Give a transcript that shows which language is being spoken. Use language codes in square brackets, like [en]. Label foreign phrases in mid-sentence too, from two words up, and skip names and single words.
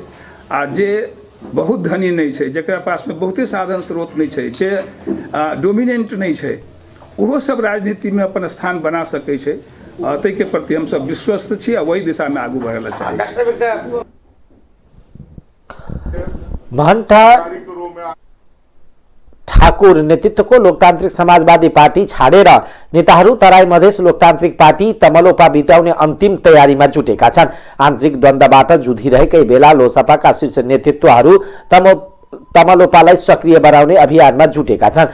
[mai] आ जे बहुत धनी नहीं छै जकरा पास में बहुते साधन स्रोत नहीं छै जे डोमिनेंट नहीं छै ओहो सब राजनीति में अपन स्थान बना सकै छै। ताहि के प्रति हम सब विश्वस्त छी आ वही दिशा में आगू बढ़े चाहे छी। [ne] महंता ठाकुर नेतृत्वको लोकतान्त्रिक समाजवादी पार्टी छाडेर नेताहरू तराई मधेस लोकतान्त्रिक पार्टी तमलोपा बिताउने अन्तिम तयारीमा जुटेका छन्। आन्तरिक द्वन्द्वबाट जुधिरहेकै बेला लोसपाका शीर्ष नेतृत्वहरू तमलोपालाई सक्रिय बनाउने अभियानमा जुटेका छन्।